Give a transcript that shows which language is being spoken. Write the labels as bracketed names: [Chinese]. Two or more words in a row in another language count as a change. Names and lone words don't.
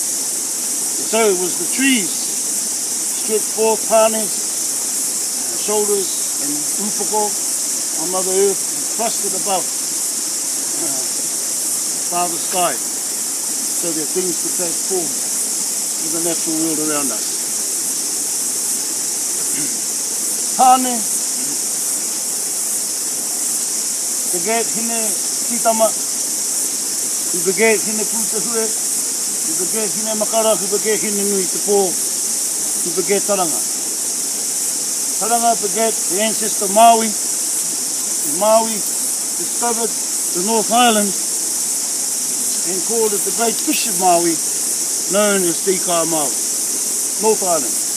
[English] And so it was the trees stretched forth harness, shoulders and upako on Mother Earth and thrusted above Father Sky so that things could take form in the natural world around us. Tāne, beget hine titama, who beget hine pūtahue, who beget hine makara, who beget hine nui te pō, who beget taranga. Taranga beget the ancestor Maui, and Maui discovered the North Island and called it the Great Fish of Maui, known as Tika Maui, North Island.